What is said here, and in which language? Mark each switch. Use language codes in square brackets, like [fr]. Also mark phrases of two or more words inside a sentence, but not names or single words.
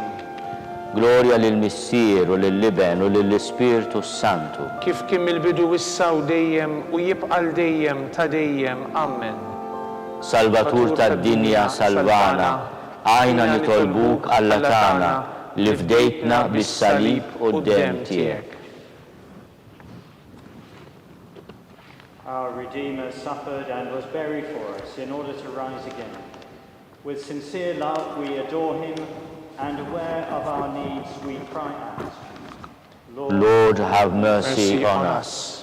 [mt] Glorja lill-Missier u lill-Liben u lill-Ispirtu Santu. Kif kien mill-bidu issa u dejjem u jibqa' dejjem ta' dejjem. Amen. Salvatur tad-dinja salvana, għajna nitolbuk Alla tagħna li fdejtna bis-salib quddiem tiegħek. [en] Our Redeemer suffered and was buried for us in order to rise again. With sincere love we adore him, and aware of our needs we cry out, Lord, have mercy on us.